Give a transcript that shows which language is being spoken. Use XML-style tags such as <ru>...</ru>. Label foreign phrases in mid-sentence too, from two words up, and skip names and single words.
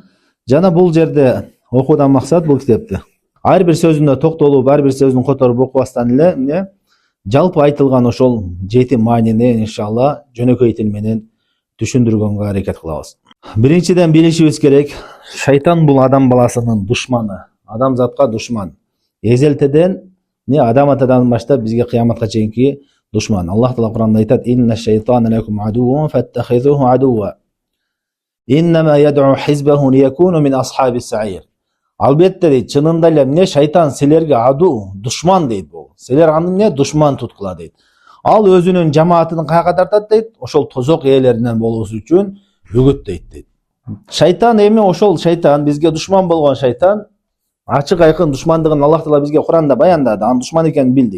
<ky>Жана бул жерде окуудан максат бул китепти ар бир сөзүнө токтолуп, ар бир сөзүн которуп окубастан эле жалпы айтылган ошол жети маанини иншалlah жөнөкөй тил менен түшүндүргөнгө аракет кылабыз. Биринчиден билишибиз керек, шайтан бул адам баласынын душманы, адамзатка душман. Эзелтеден адам атадан баштап бизге кыяматка чейинки душман. Аллах Таала Куранда айтат:</ky> <ar>"إن الشيطان لكم عدو فاتخذوه عدوا. إنما يدعو حزبه ليكونوا من أصحاب السعير."</ar> <ky>Албетте дейт, чынында эле эмне шайтан силерге аду, душман дейт бул. Силер аны эмне душман туткула дейт. Ал өзүнүн жамаатын каяка тартат дейт, ошол тозок ээлеринен болуусу үчүн үгүттөйт дейт. Шайтан эми ошол шайтан бизге душман болгон шайтан, ачык айкын душмандыгын Аллах Таала бизге Куранда баяндады, анын душман экенин билдик.</ky>